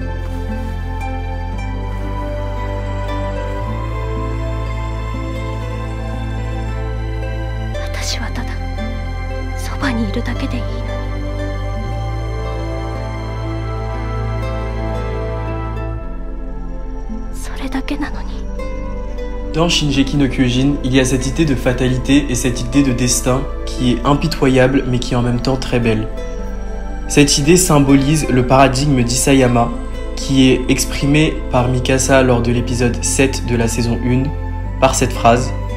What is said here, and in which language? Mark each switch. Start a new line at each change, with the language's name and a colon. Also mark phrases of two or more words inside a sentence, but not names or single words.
Japanese: 私はただそばにいるだけでいいのに。それだけなのに。
French: Dans Shingeki no Kyojin, il y a cette idée de fatalité et cette idée de destin qui est impitoyable mais qui est en même temps très belle. Cette idée symbolise le paradigme d'Isayama qui est exprimé par Mikasa lors de l'épisode 7 de la saison 1 par cette phrase.